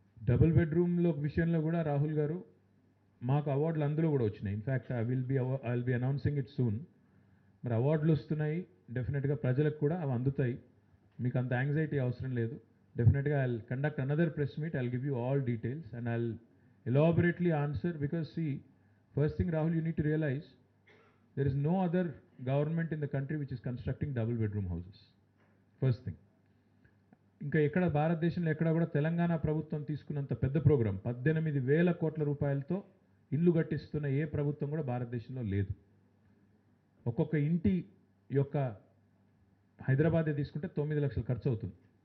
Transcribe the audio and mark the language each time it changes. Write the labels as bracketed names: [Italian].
[Telugu] Double బెడ్రూమ్లో విషయంలో కూడా రాహుల్ గారు మాకు అవార్డులు అందులో కూడా వచ్చినాయి. [English] In fact I will be announcing it soon. [Telugu] మరి అవార్డులు వస్తున్నాయి, డెఫినెట్గా ప్రజలకు కూడా అవి అందుతాయి. మీకు అంత యాంగ్జైటీ అవసరం లేదు. [English] డెఫినెట్గా I conduct another press meet, I'll give you all details and I'll elaborately answer, because see, first thing Rahul, you need to realize there is no other government in the country which is constructing double bedroom houses. First thing. [Telugu] ఇంకా ఎక్కడ భారతదేశంలో ఎక్కడ కూడా తెలంగాణ ప్రభుత్వం తీసుకున్నంత పెద్ద programme 18,000 కోట్ల రూపాయలతో ఇల్లు కట్టిస్తున్న ఏ ప్రభుత్వం కూడా భారతదేశంలో లేదు. ఒక్కొక్క ఇంటి యొక్క హైదరాబాదే తీసుకుంటే 9 లక్షలు ఖర్చు అవుతుంది.